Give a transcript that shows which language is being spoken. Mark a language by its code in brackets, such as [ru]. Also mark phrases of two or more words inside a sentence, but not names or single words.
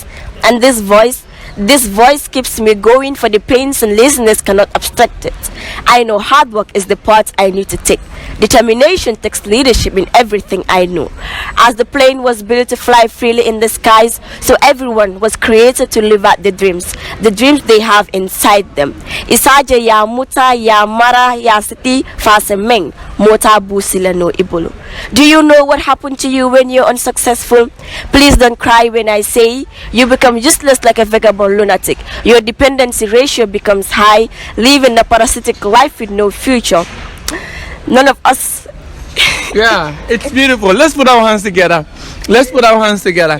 [en] And this voice keeps me going, for the pains and laziness cannot obstruct it. I know hard work is the part I need to take. Determination takes leadership in everything I know. As the plane was built to fly freely in the skies, so everyone was created to live out the dreams they have inside them. Isaja ya muta ya mara ya siti fasemeng mota busila no ibulu. Do you know what happened to you when you're unsuccessful? Please don't cry when I say you become useless like a vagabond lunatic. Your dependency ratio becomes high, living a parasitic life with no future. None of us. Yeah, it's beautiful. Let's put our hands together. Let's put our hands together.